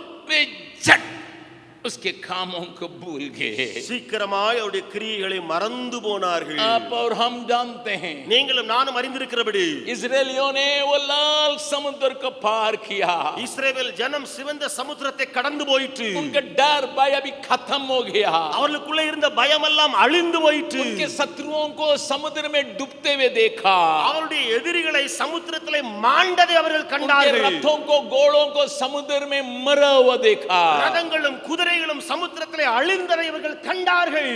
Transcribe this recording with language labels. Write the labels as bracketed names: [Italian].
[Hindi] वे झट उसके कामों को भूल गए. [Tamil] சீக்கிரமாய் அவருடைய கிரியைகளை மறந்து போனார்கள். [Hindi] आप और हम जानते हैं, [Tamil] நீங்களும் நானும் அறிந்திருக்கிறபடி [Hindi] इजरायलियों ने वो लाल समुद्र को पार किया. [Tamil] இஸ்ரவேல் ஜனம் சிவந்த சமுத்திரத்தை கடந்து போயிற்று. [Hindi] उनका डर भय अभी खत्म हो गया. [Tamil] அவர்களுக்குள்ள இருந்த பயமெல்லாம் அழிந்து போயிற்று. [Hindi] उनके शत्रुओं को समुद्र में डूबते हुए देखा. [Tamil] அவருடைய எதிரிகளை சமுத்திரத்திலே மாண்டதை அவர்கள் [Hindi] उनके [Tamil] கண்டார்கள். [Hindi] रथों को घोड़ों को समुद्र में मरा हुआ देखा. [Tamil] ரதங்களும் குதிரைகளும் சமுத்திரத்திலே அழிந்ததை இவர்கள் கண்டார்கள்.